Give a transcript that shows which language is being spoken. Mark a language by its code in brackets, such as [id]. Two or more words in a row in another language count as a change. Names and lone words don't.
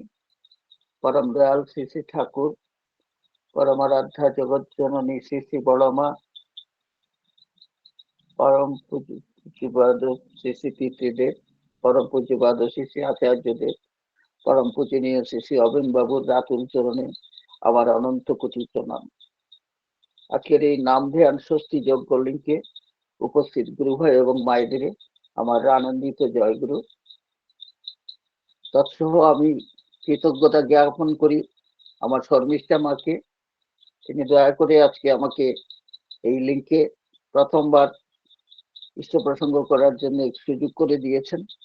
[bn] পরম দয়াল শ্রী শ্রী ঠাকুর, পরম আরাধ্যা জগৎ জননী শ্রী শ্রী বড়মা, পরম পূজ্যপাদ শ্রী শ্রী পিতৃদেব, পরম পূজ্যপাদ শ্রী শ্রী আচার্য দেব, পরম পূজনীয় শ্রী শ্রী অবিন বাবুর রাতুল চরণে আমার অনন্ত কোটি প্রণাম। আজকের এই নাম ধ্যান ষষ্ঠী যজ্ঞ লিঙ্কে উপস্থিত গুরু ভাই এবং মায়েদের আমার আনন্দিত জয়গুরু। তৎসহ আমি কৃতজ্ঞতা জ্ঞাপন করি আমার শর্মিষ্ঠা মাকে, তিনি দয়া করে আজকে আমাকে এই লিঙ্কে প্রথমবার ইষ্ট প্রসঙ্গ করার জন্য সুযোগ করে দিয়েছেন।